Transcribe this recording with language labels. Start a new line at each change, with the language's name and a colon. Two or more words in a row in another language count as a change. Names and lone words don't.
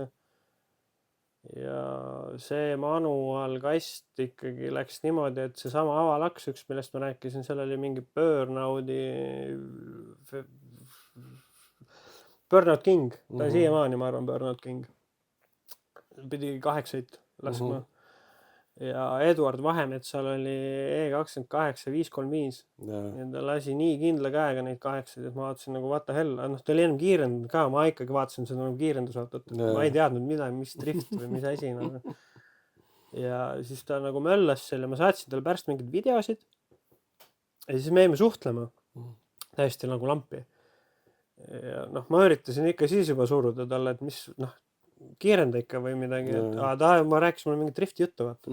Estonian: Ja see manuaalkast ikkagi läks niimoodi, et see sama avalaks üks, millest ma rääkisin, seal oli mingi Burnout King, ta on siiamaani, ma arvan, Burnout King. Pidi 8 laskma. Ja Eduard Vahemetsal oli E28 535 ja ta lasi nii kindla käega neid 8, et ma vaatasin nagu
English: what the hell,
Estonian: ta oli ennem kiirendanud ka, ma ikkagi vaatasin seda nagu kiirendusautot, ma ei teadnud mis drift või mis asi nagu. Ja siis ta nagu möllas selle, ma saatsin talle pärast mingid videosid ja siis me jäime suhtlema täiesti nagu lampi. Ja ma üritasin ikka siis juba suruda talle, et mis kiirenda ikka või midagi, et ma rääkisin mulle mingi drifti juttu, vaata.